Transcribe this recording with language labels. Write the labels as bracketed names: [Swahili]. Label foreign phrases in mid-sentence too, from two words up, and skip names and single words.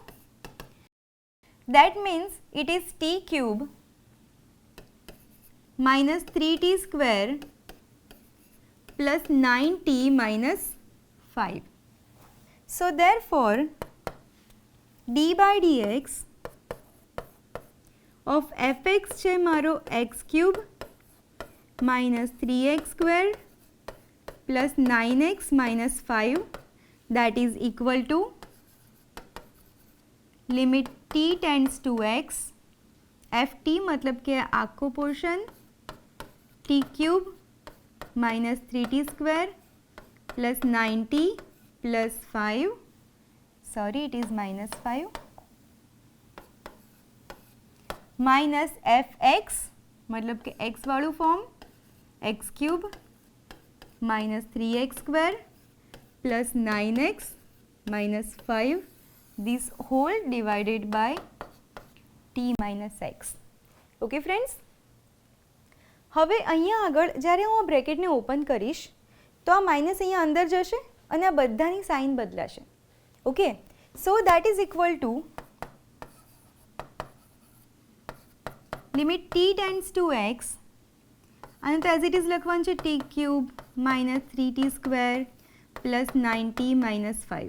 [English] That means it is t cube minus 3t square plus 9t minus 5. so therefore d by dx of fx [Gujarati] છે મારો [English] x cube minus 3x square plus 9x minus 5, that is equal to limit t tends to x ft, [Gujarati] मतलब કે આખો પોર્શન [English] t cube minus 3t square plus 9t plus 5, sorry it is minus 5, minus fx [Gujarati] मतलब કે x વાળું ફોર્મ [English] x cube minus 3x square plus 9x minus 5, this whole divided by t minus x. okay friends, [Gujarati] હવે અહીંયા આગળ જ્યારે હું આ બ્રેકેટને ઓપન કરીશ તો આ માઇનસ અહીંયા અંદર જશે અને આ બધાની સાઇન બદલાશે. [English] Okay, so that is equal to limit t tends to x, [Gujarati] અને તો [English] as it is [Gujarati] લખવાનું છે [English] t cube minus 3t square plus 9t minus 5.